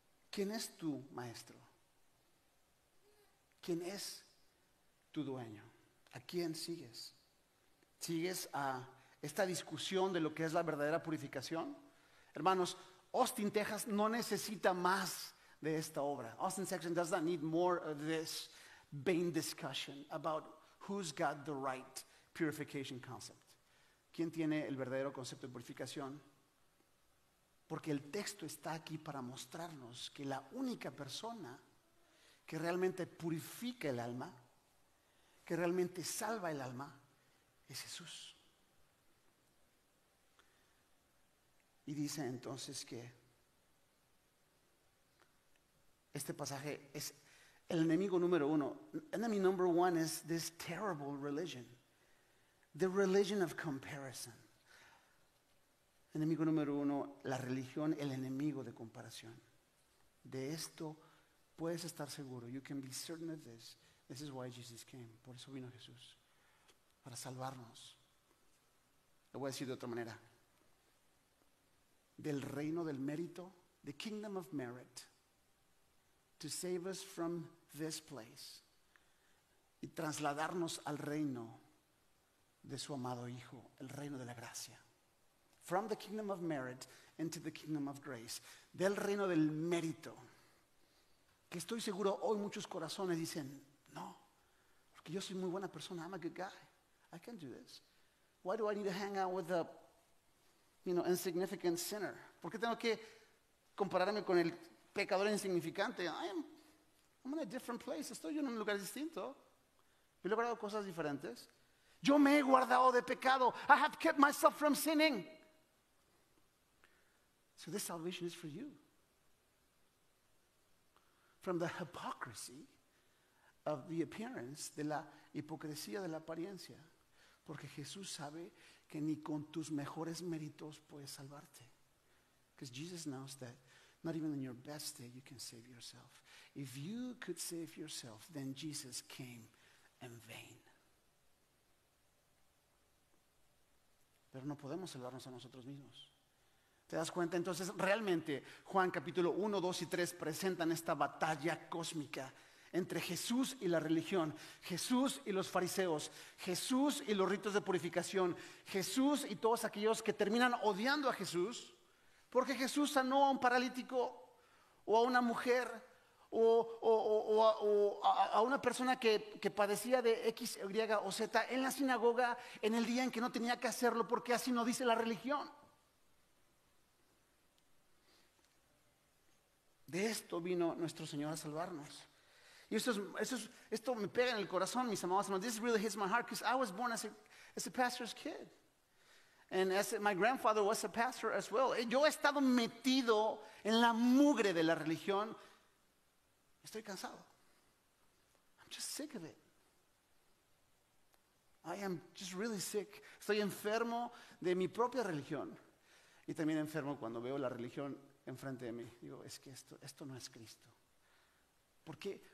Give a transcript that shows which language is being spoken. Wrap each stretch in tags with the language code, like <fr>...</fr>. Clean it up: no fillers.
<es>¿Quién es tu maestro? ¿Quién es tu dueño? ¿A quién sigues? ¿Sigues a esta discusión de lo que es la verdadera purificación? Hermanos, Austin, Texas no necesita más de esta obra.</es> <en>Austin, Texas does not need more of this vain discussion about who's got the right purification concept.</en> <es>¿Quién tiene el verdadero concepto de purificación? Porque el texto está aquí para mostrarnos que la única persona que realmente purifica el alma, que realmente salva el alma, es Jesús. Y dice entonces que este pasaje es el enemigo número uno.</es> <en>Enemy number one is this terrible religion. The religion of comparison.</en> <es>Enemigo número uno, la religión, el enemigo de comparación. De esto puedes estar seguro.</es> <en>You can be certain of this. This is why Jesus came.</en> <es>Por eso vino Jesús. Para salvarnos. Lo voy a decir de otra manera. Del reino del mérito,</es> <en>the kingdom of merit, to save us from this place</en> <es>y trasladarnos al reino de su amado Hijo, el reino de la gracia.</es> <en>From the kingdom of merit into the kingdom of grace.</en> <es>Del reino del mérito. Que estoy seguro hoy muchos corazones dicen, no, porque yo soy muy buena persona,</es> <en>I'm a good guy, I can do this. Why do I need to hang out with a insignificant sinner?</en> <es>¿Por qué tengo que compararme con el pecador insignificante?</es> <en>I'm in a different place.</en> <es>Estoy en un lugar distinto. He logrado cosas diferentes. Yo me he guardado de pecado.</es> <en>I have kept myself from sinning. So this salvation is for you. From the hypocrisy of the appearance,</en> <es>de la hipocresía de la apariencia. Porque Jesús sabe que ni con tus mejores méritos puedes salvarte.</es> <en>Because Jesus knows that not even in your best day you can save yourself. If you could save yourself, then Jesus came in vain.</en> <es>Pero no podemos salvarnos a nosotros mismos. ¿Te das cuenta? Entonces realmente Juan capítulo 1, 2 y 3 presentan esta batalla cósmica entre Jesús y la religión, Jesús y los fariseos, Jesús y los ritos de purificación, Jesús y todos aquellos que terminan odiando a Jesús, porque Jesús sanó a un paralítico o a una mujer o a una persona que padecía de X, Y o Z en la sinagoga en el día en que no tenía que hacerlo, porque así no dice la religión. De esto vino nuestro Señor a salvarnos. Y esto me pega en el corazón, mis amados hermanos.</es> <en>This really hits my heart because I was born as a pastor's kid. And my grandfather was a pastor as well.</en> <es>Yo he estado metido en la mugre de la religión. Estoy cansado.</es> <en>I'm just sick of it. I am just really sick.</en> <es>Estoy enfermo de mi propia religión. Y también enfermo cuando veo la religión enfrente de mí. Digo, es que esto no es Cristo. ¿Por qué?</es>